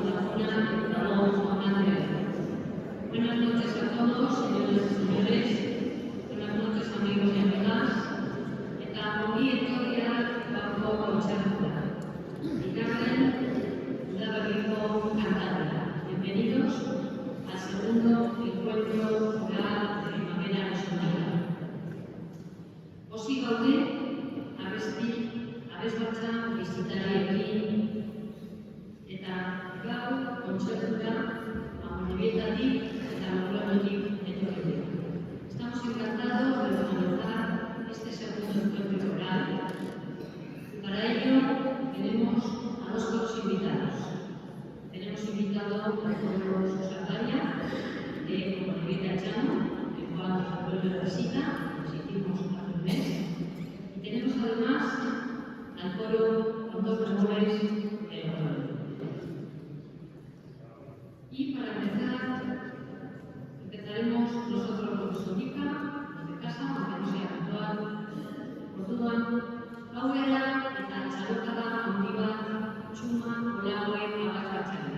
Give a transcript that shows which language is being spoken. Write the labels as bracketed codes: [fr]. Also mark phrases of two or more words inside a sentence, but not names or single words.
[es] Buenas noches a todos, señoras y señores. Buenas noches, amigos y amigas. [eu] Eta ongi etorriak gaurko kontzertura. Bigarren udaberriko kantaria. [es] Bienvenidos al segundo encuentro coral de primavera nacional. [eu] Pozik gaude, abesbatza bisitariekin eta gaur kontzertura Amorebietatik eta Logroñotik etorri dira. [es] Estamos encantados de organizar este segundo encuentro coral y para ello tenemos a dos coros invitados. Tenemos invitado al coro Sardalla de Amorebieta Llano, el cual nos vuelve de visita, nos hicimos hace un mes, y tenemos además al coro con dos mejores de Logroño. Y para empezaremos nosotros con Sonica, desde casa, aunque no sea habitual, [eu] orduan, gauera eta txalokada handi bat txuma olaue abakatzen.